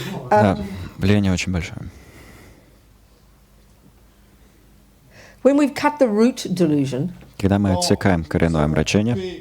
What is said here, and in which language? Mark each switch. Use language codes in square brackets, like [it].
[ru] Да, влияние очень большое. [en] When we've cut the root delusion, [ru] Когда мы отсекаем коренное омрачение,